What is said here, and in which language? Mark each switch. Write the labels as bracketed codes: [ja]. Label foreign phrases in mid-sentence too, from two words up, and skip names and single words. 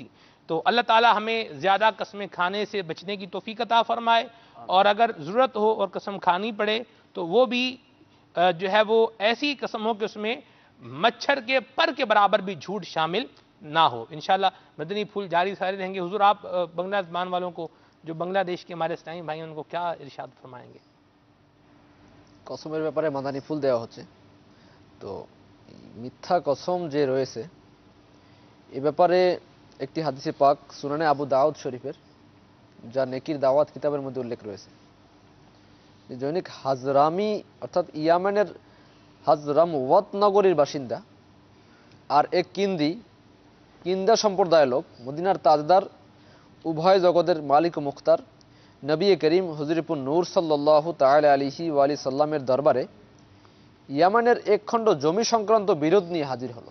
[ur] تو اللہ تعالیٰ ہمیں زیادہ قسمیں کھانے سے بچنے کی توفیق عطا فرمائے، اور اگر ضرورت ہو اور قسم کھانی پڑے تو وہ بھی جو ہے وہ ایسی قسم ہو کہ اس میں مچھر کے پر کے برابر بھی جھوٹ شامل نہ ہو. انشاءاللہ مدنی پھول جاری سارے رہیں گے. حضور آپ بنگلہ زبان والوں کو، جو بنگلہ دیش کے ہمارے اسلامی بھائی ان کو کیا ارشاد فرمائیں گے؟ [bn] কসমের ব্যাপারে মাদানী ফুল দেওয়া হচ্ছে। তো মিথ্যা কসম যে রয়েছে এ ব্যাপারে একটি হাদিসে পাক সুনানে আবু দাউদ শরীফের, যা নেকির দাওয়াত কিতাবের মধ্যে উল্লেখ রয়েছে, যে জৈনিক হাজরামি অর্থাৎ ইয়ামেনের হাজরাম ওয়াত নগরীর বাসিন্দা আর এক কিন্দা সম্প্রদায়ের লোক, মদিনার তাজদার, উভয় জগতের মালিক ও মুখতার নবী করিম হুজুরপুর নূর সাল্লাল্লাহু তাআলা আলাইহি ওয়া আলিহি সাল্লামের দরবারে ইয়ামানের এক খণ্ড জমি সংক্রান্ত বিরোধ নিয়ে হাজির হলো।